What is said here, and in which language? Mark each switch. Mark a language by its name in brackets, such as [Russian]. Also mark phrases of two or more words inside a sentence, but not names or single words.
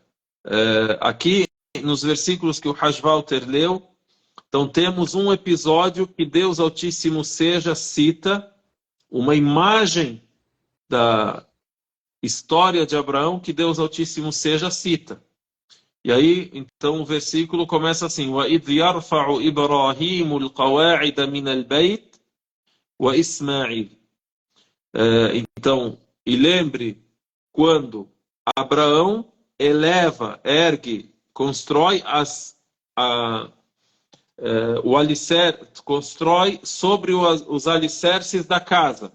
[Portuguese] Aqui, nos versículos que o Hajj Walter leu, então temos um episódio que Deus Altíssimo seja cita, uma imagem da história de Abraão que Deus Altíssimo seja cita. E aí, então, o versículo começa assim: [Arabic] وَإِذْ يَرْفَعُ إِبْرَاهِيمُ الْقَوَاعِدَ مِنَ الْبَيْتِ وَإِسْمَاعِيلُ. [Portuguese] Então, e lembre quando Abraão eleva, ergue, constrói o alicerce, constrói sobre os alicerces da casa.